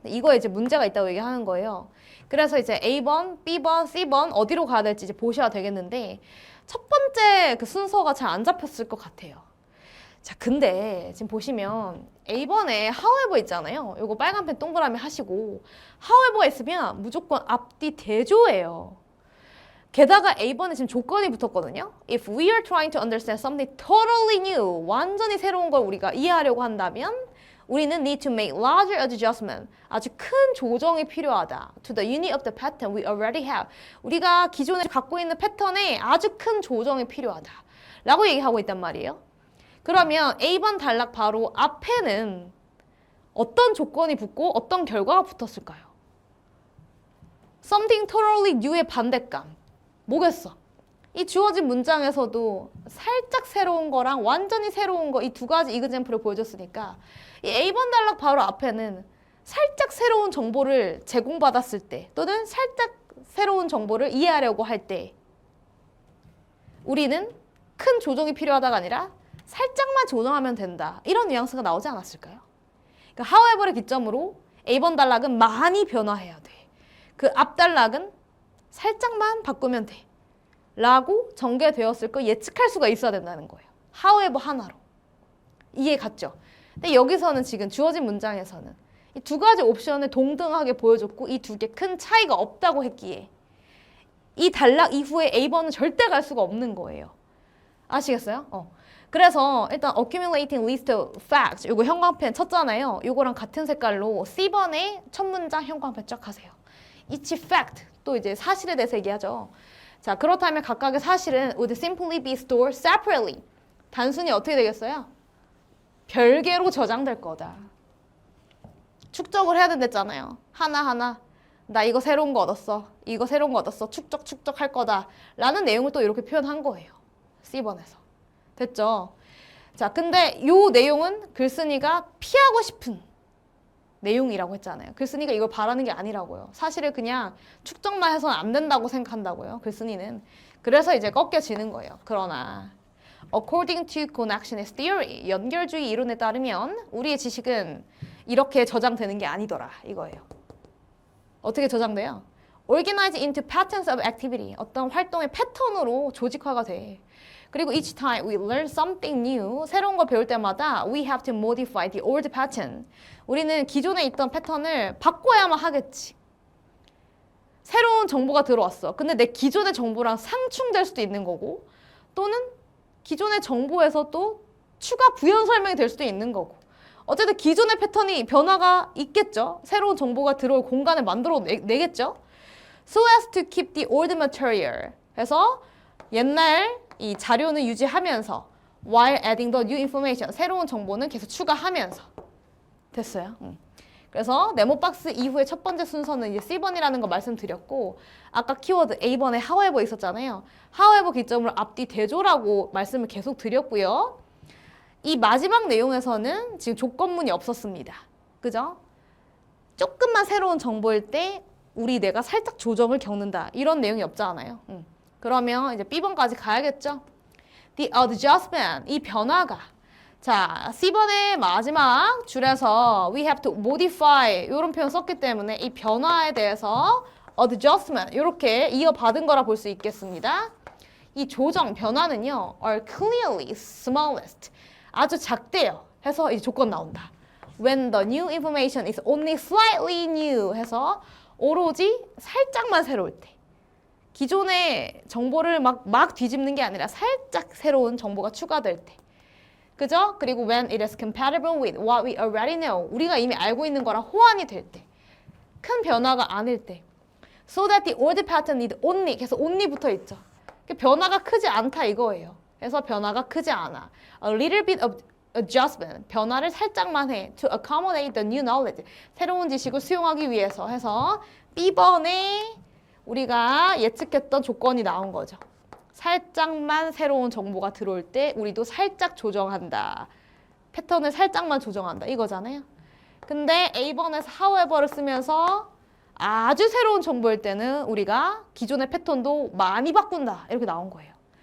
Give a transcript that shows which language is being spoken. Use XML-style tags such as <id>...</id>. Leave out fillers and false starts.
<ko>이거에 이제 문제가 있다고 얘기하는 거예요. 그래서 이제 A번, B번, C번 어디로 가야 될지 이제 보셔야 되겠는데 첫 번째 그 순서가 잘 안 잡혔을 것 같아요. 자, 근데 지금 보시면 A번에 however 있잖아요. 요거 빨간펜 동그라미 하시고 however가 있으면 무조건 앞뒤 대조예요. 게다가 A번에 지금 조건이 붙었거든요.</ko> <en>If we are trying to understand something totally new,</en> <ko>완전히 새로운 걸 우리가 이해하려고 한다면 우리는</ko> <en>need to make larger adjustment,</en> <ko>아주 큰 조정이 필요하다.</ko> <en>To the unit of the pattern we already have.</en> <ko>우리가 기존에 갖고 있는 패턴에 아주 큰 조정이 필요하다. 라고 얘기하고 있단 말이에요. 그러면 A번 단락 바로 앞에는 어떤 조건이 붙고 어떤 결과가 붙었을까요?</ko> <en>Something totally new의 반대감.</en> <ko>뭐겠어? 이 주어진 문장에서도 살짝 새로운 거랑 완전히 새로운 거 이 두 가지 이그젬플을 보여줬으니까 이 A번 단락 바로 앞에는 살짝 새로운 정보를 제공받았을 때 또는 살짝 새로운 정보를 이해하려고 할 때 우리는 큰 조정이 필요하다가 아니라 살짝만 조정하면 된다. 이런 뉘앙스가 나오지 않았을까요? 그러니까 however를 기점으로 A번 단락은 많이 변화해야 돼. 그 앞 단락은 살짝만 바꾸면 돼. 라고 전개되었을 거 예측할 수가 있어야 된다는 거예요. however 하나로. 이해 갔죠? 근데 여기서는 지금 주어진 문장에서는 이 두 가지 옵션을 동등하게 보여줬고 이 두 개 큰 차이가 없다고 했기에 이 단락 이후에 A번은 절대 갈 수가 없는 거예요. 아시겠어요? 그래서 일단 accumulating list of facts 요거 형광펜 쳤잖아요. 요거랑 같은 색깔로 C번에 첫 문장 형광펜 쫙 하세요. each fact 또 이제 사실에 대해서 얘기하죠. 자, 그렇다면 각각의 사실은</ko> <en>would simply be stored separately.</en> <ko>단순히 어떻게 되겠어요? 별개로 저장될 거다. 축적을 해야 된댔잖아요. 하나하나. 나 이거 새로운 거 얻었어. 이거 새로운 거 얻었어. 축적할 거다. 라는 내용을 또 이렇게 표현한 거예요. C번에서. 됐죠? 자, 근데 요 내용은 글쓴이가 피하고 싶은 내용이라고 했잖아요. 글쓴이가 이걸 바라는 게 아니라고요. 사실을 그냥 축적만 해서는 안 된다고 생각한다고요. 글쓴이는. 그래서 이제 꺾여지는 거예요. 그러나</ko> <en>according to connectionist theory,</en> <ko>연결주의 이론에 따르면 우리의 지식은 이렇게 저장되는 게 아니더라. 이거예요. 어떻게 저장돼요?</ko> <en>organized into patterns of activity.</en> <ko>어떤 활동의 패턴으로 조직화가 돼.</ko> <en>그리고 each time we learn something new,</en> <ko>새로운 걸 배울 때마다</ko> <en>we have to modify the old pattern.</en> <ko>우리는 기존에 있던 패턴을 바꿔야만 하겠지. 새로운 정보가 들어왔어. 근데 내 기존의 정보랑 상충될 수도 있는 거고 또는 기존의 정보에서 또 추가 부연 설명이 될 수도 있는 거고 어쨌든 기존의 패턴이 변화가 있겠죠. 새로운 정보가 들어올 공간을 만들어 내겠죠.</ko> <en>So as to keep the old material.</en> <ko>그래서 옛날 이 자료는 유지하면서</ko> <en>while adding the new information.</en> <ko>새로운 정보는 계속 추가하면서. 됐어요. 그래서 네모박스 이후에 첫 번째 순서는 이제 C번이라는 거 말씀드렸고 아까 키워드 A번에 however 있었잖아요. however 기점으로 앞뒤 대조라고 말씀을 계속 드렸고요. 이 마지막 내용에서는 지금 조건문이 없었습니다. 그죠? 조금만 새로운 정보일 때 우리 뇌가 살짝 조정을 겪는다. 이런 내용이 없잖아요. 그러면 이제 B번까지 가야겠죠? The adjustment, 이 변화가. 자, C번의 마지막 줄에서</ko> <en>we have to modify</en> <ko>이런 표현 썼기 때문에 이 변화에 대해서 adjustment 이렇게 이어받은 거라 볼 수 있겠습니다. 이 조정, 변화는요</ko> <en>are clearly smallest,</en> <ko>아주 작대요 해서 이 조건 나온다.</ko> <en>When the new information is only slightly new</en> <ko>해서 오로지 살짝만 새로울 때. 기존의 정보를 막 뒤집는 게 아니라 살짝 새로운 정보가 추가될 때. 그죠?</ko> <en>그리고 when it is compatible with what we already know.</en> <ko>우리가 이미 알고 있는 거랑 호환이 될 때. 큰 변화가 아닐 때.</ko> <en>So that the old pattern need only.</en> <ko>계속 only 붙어 있죠. 변화가 크지 않다 이거예요. 그래서 변화가 크지 않아.</ko> <en>A little bit of adjustment.</en> <ko>변화를 살짝만 해.</ko> <en>To accommodate the new knowledge.</en> <ko>새로운 지식을 수용하기 위해서 해서 B번에 우리가 예측했던 조건이 나온 거죠. 살짝만 새로운 정보가 들어올 때 우리도 살짝 조정한다. 패턴을 살짝만 조정한다. 이거잖아요. 근데 A번에서 however를 쓰면서 아주 새로운 정보일 때는 우리가 기존의 패턴도 많이 바꾼다. 이렇게 나온 거예요.</ko>